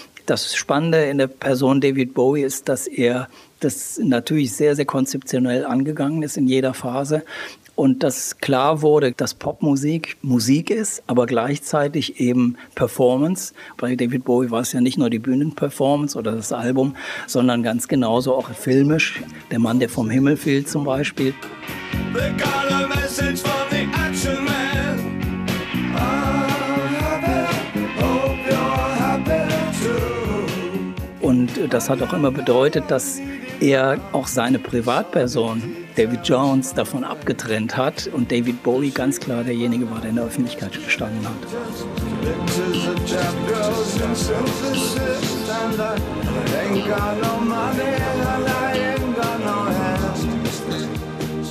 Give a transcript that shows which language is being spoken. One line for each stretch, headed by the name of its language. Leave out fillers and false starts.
German: Das Spannende in der Person David Bowie ist, dass er das natürlich sehr, sehr konzeptionell angegangen ist in jeder Phase. Und dass klar wurde, dass Popmusik Musik ist, aber gleichzeitig eben Performance. Bei David Bowie war es ja nicht nur die Bühnenperformance oder das Album, sondern ganz genauso auch filmisch. Der Mann, der vom Himmel fiel zum Beispiel.
English: They got a message for the action man. I hope your heart.
German: Und das hat auch immer bedeutet, dass er auch seine Privatperson, David Jones, davon abgetrennt hat und David Bowie ganz klar derjenige war, der in der Öffentlichkeit gestanden hat.